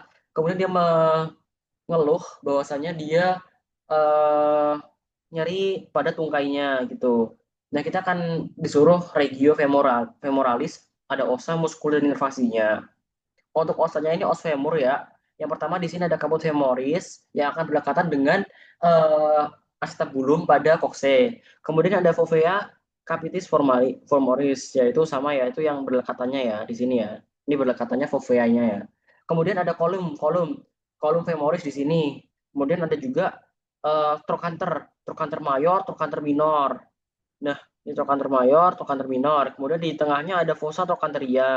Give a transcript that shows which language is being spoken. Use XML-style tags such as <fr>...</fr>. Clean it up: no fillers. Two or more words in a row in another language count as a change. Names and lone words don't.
<id>Kemudian dia mengeluh bahwasanya dia eh, nyeri pada tungkainya gitu. Nah, kita akan disuruh regio femoralis, ada osa muskular inervasinya. Untuk osanya ini</id> <la>os femur</la> <id>ya. Yang pertama di sini ada</id> <la>caput femoris</la> <id>yang akan berdekatan dengan eh, acetabulum pada kokse. Kemudian ada</id> <la>fovea capitis formoris,</la> <id>yaitu sama ya, itu yang berdekatannya ya di sini ya. Ini berdekatannya foveanya ya. Kemudian ada</id> <la>kolum kolum kolum femoris</la> <id>di sini. Kemudian ada juga</id> <la>trochanter, trochanter mayor, trochanter minor.</la> <id>Nah, ini</id> <la>trochanter mayor, trochanter minor.</la> <id>Kemudian di tengahnya ada</id> <la>fossa trochanteria.</la>